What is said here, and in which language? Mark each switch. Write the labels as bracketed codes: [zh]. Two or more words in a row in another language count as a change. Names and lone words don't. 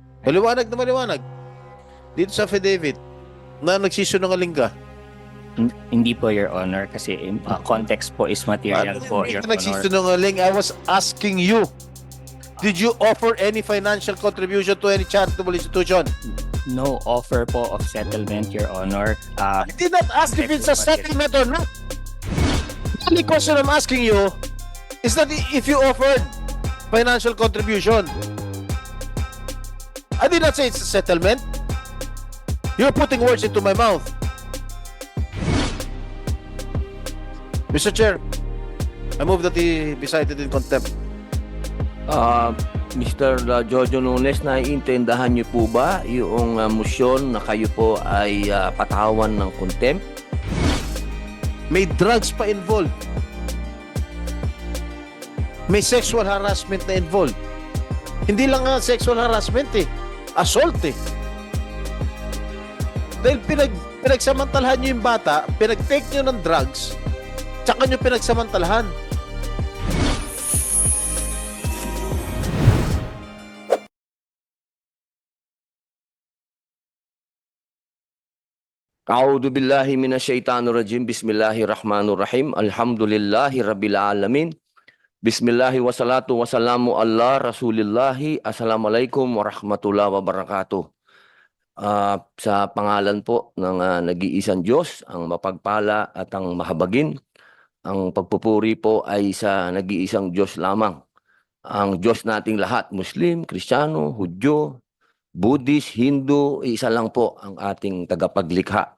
[tl] Maliwanag na maliwanag. Dito sa affidavit na nagsisinungaling ka. Hindi po, [en] Your Honor, [tl] kasi context po is material po, Hindi [en] Your [tl] ka [en] Honor. [tl] nagsisinungaling. [en] I was asking you, did you offer any financial contribution to any charitable institution? No offer po of settlement, Your Honor. I did not ask if it's a settlement or not. The only question I'm asking you is that if you offered financial contribution. I did not say it's a settlement. You're putting words into my mouth. Mr. Chair, I move that he be cited in contempt. Mr. Jojo Nunes, [tl] naiintindahan niyo po ba yung motion na kayo po ay patawan ng contempt? May drugs pa involved. May [en] sexual harassment [tl] na involved. Hindi lang nga [en] sexual harassment [tl] eh. Assault eh. Dahil pinagsamantalahan nyo yung bata, pinag-take nyo ng drugs, tsaka nyo pinagsamantalahan. [ar] أعوذ بالله من الشيطان الرجيم. بسم الله الرحمن الرحيم الحمد لله رب العالمين. بسم الله والصلاة والسلام على رسول الله. السلام عليكم ورحمة الله وبركاته. [tl] Sa pangalan po ng nag-iisang Diyos, ang mapagpala at ang mahabagin, ang pagpupuri po ay sa nag-iisang Diyos lamang. Ang Diyos nating lahat, Muslim, Kristiyano, Hudyo, Buddhist, Hindu, isa lang po ang ating tagapaglikha.